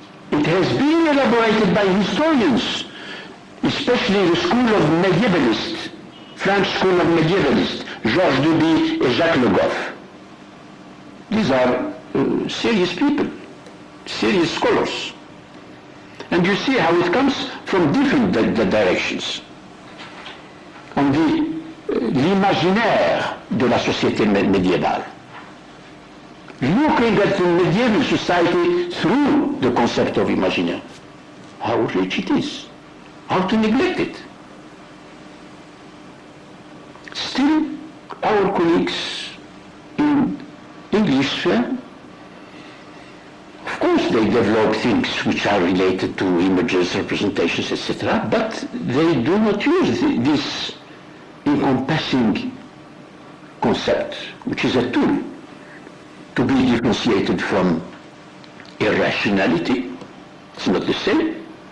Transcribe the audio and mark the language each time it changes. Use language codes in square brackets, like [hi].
[en] It has been elaborated by historians, especially the school of medievalists, French school of medievalists, Georges Duby and Jacques Le Goff. These are serious people, serious scholars. And you see how it comes from different directions. [fr] On dit l'imaginaire de la société médiévale. [en] Looking at the medieval society through the concept of imaginaire. How rich it is. How to neglect it. Still, our colleagues in English sphere, of course they develop things which are related to images, representations, etc., but they do not use this encompassing concept, which is a tool to be differentiated from irrationality. It's not the same.